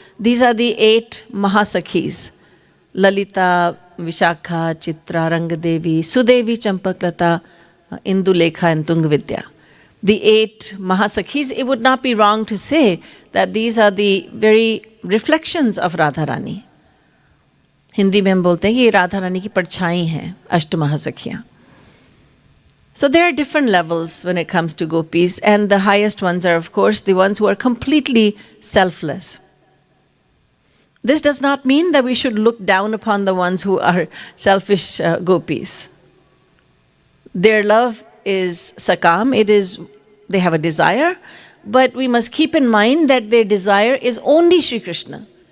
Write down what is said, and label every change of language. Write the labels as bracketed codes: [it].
[en] These are the 8 Mahasakhis. Lalita, Vishakha, Chitra, Rangadevi, Sudevi, Champaklata, Indulekha and Tungvidya. The 8 Mahasakhis, it would not be wrong to say that these are the very reflections of Radharani. [hi] Hindi में हम बोलते हैं कि ये राधा रानी की परछाई हैं, अष्ट महासखियाँ. [en] So there are different levels when it comes to gopis, and the highest ones are, of course, the ones who are completely selfless. This does not mean that we should look down upon the ones who are selfish gopis. Their love is sakam, they have a desire, but we must keep in mind that their desire is only Sri Krishna.